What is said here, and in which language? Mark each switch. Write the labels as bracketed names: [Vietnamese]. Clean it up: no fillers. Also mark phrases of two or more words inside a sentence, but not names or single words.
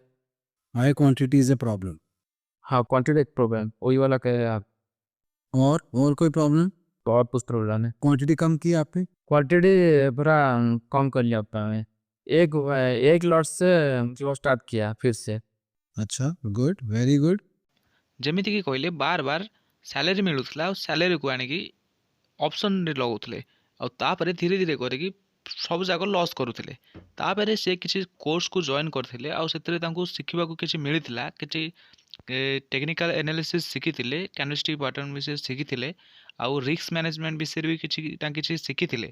[English] High quantity is a problem. [Hindi] हाँ, क्वांटिटी एक प्रॉब्लम वही वाला कहे आप। और कोई प्रॉब्लम? बहुत कुछ प्रॉब्लम है। क्वांटिटी कम की आपने? क्वांटिटी पूरा कम कर लिया था मैं। एक लॉट से जो स्टार्ट किया फिर से। अच्छा, [English] Good, very good. [Odia] ଯେମିତିକି କହିଲେ ବାର ବାର ସାଲେରୀ ମିଳୁଥିଲା ଆଉ ସାଲେରୀକୁ ଆଣିକି ଅପସନ୍ରେ ଲଗାଉଥିଲେ ଆଉ ତାପରେ ଧୀରେ ଧୀରେ କରିକି ସବୁ ଯାକ ଲସ୍ କରୁଥିଲେ। ତାପରେ ସେ କିଛି କୋର୍ସକୁ ଜଏନ୍ କରିଥିଲେ ଆଉ ସେଥିରେ ତାଙ୍କୁ ଶିଖିବାକୁ କିଛି ମିଳିଥିଲା, କିଛି [English] technical analysis [Odia] ଶିଖିଥିଲେ, [English] candlestick pattern [Odia] ବିଷୟରେ ଶିଖିଥିଲେ ଆଉ [English] risk management [Odia] ବିଷୟରେ ବି କିଛି ଶିଖିଥିଲେ।